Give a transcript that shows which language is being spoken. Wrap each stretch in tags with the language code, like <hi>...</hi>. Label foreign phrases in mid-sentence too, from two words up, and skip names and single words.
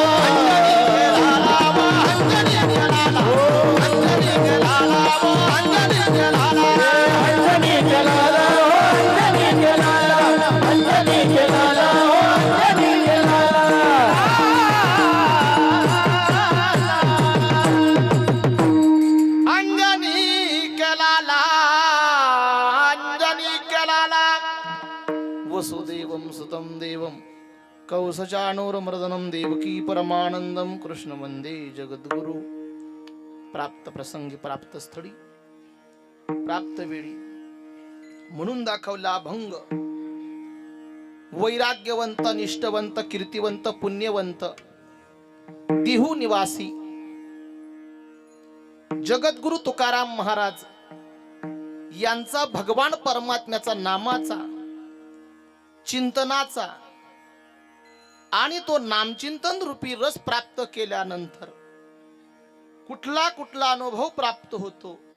<hi>अंजनी के लाला व अंजनी के लाला अंजनी के लाला व अंजनी के लाला अंजनी के लाला अंजनी के लाला व अंजनी के लाला अंजनी के लाला अंजनी के लाला.</hi> <sa>वसुदेवं सुतं देवं कौसचाणूरमर्दनं देवकी परमानंदं कृष्ण वंदे जगद्गुरु.</sa> <mr>प्राप्त प्रसंगी प्राप्त स्थळी प्राप्त वेळी म्हणून दाखवला भंग. वैराग्यवंत निष्ठवंत कीर्तिवंत पुण्यवंत दिहू निवासी जगद्गुरु तुकाराम महाराज यांचा भगवान परमात्म्याचा नामाचा चिंतनाचा आणि तो नामचिंतन रूपी रस प्राप्त केल्यानंतर कुठला कुठला अनुभव प्राप्त होतो</mr>